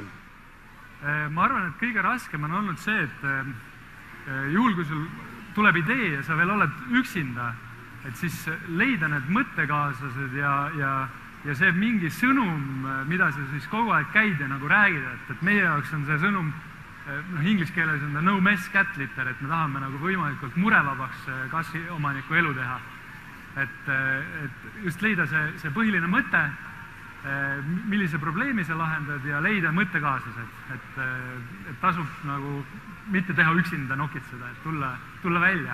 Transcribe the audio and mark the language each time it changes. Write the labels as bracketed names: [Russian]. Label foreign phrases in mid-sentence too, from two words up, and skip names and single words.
[Estonian] Ma arvan, et kõige raskem on olnud see, et juhul, kui sul tuleb idee ja sa veel oled üksinda, et siis leida need mõttekaaslased ja see mingi sõnum, mida sa siis kogu aeg käid ja nagu räägid, et meie jaoks on see sõnum, inglise keeles on [English] no mess cat litter, [Estonian] et me tahame nagu võimalikult murevabaks kassiomaniku elu teha. Et just leida see põhiline mõte, millise probleemi sa lahendad ja leida mõttekaaslased, et tasub nagu mitte teha üksinda nokitseda, et tulla välja.